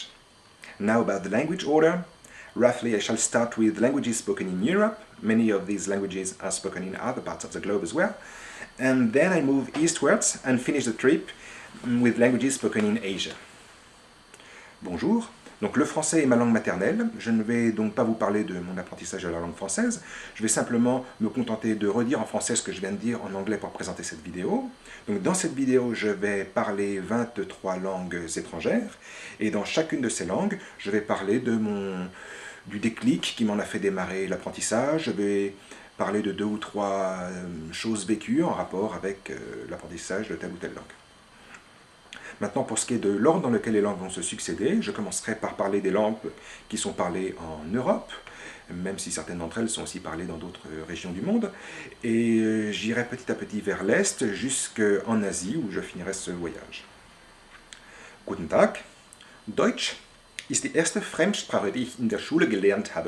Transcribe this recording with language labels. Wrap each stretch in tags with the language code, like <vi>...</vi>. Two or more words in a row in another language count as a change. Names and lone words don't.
<en>Now about the language order. Roughly I shall start with languages spoken in Europe. Many of these languages are spoken in other parts of the globe as well. And then I move eastwards and finish the trip with languages spoken in Asia.</en> <fr>Bonjour. Donc le français est ma langue maternelle, je ne vais donc pas vous parler de mon apprentissage de la langue française, je vais simplement me contenter de redire en français ce que je viens de dire en anglais pour présenter cette vidéo. Donc dans cette vidéo, je vais parler 23 langues étrangères, et dans chacune de ces langues, je vais parler du déclic qui m'en a fait démarrer l'apprentissage, je vais parler de 2 ou 3 choses vécues en rapport avec l'apprentissage de telle ou telle langue. Maintenant, pour ce qui est de l'ordre dans lequel les langues vont se succéder, je commencerai par parler des langues qui sont parlées en Europe, même si certaines d'entre elles sont aussi parlées dans d'autres régions du monde, et j'irai petit à petit vers l'Est, jusqu'en Asie, où je finirai ce voyage.</fr> <de>Guten Tag. Deutsch ist die erste Fremdsprache, die ich in der Schule gelernt habe.</de>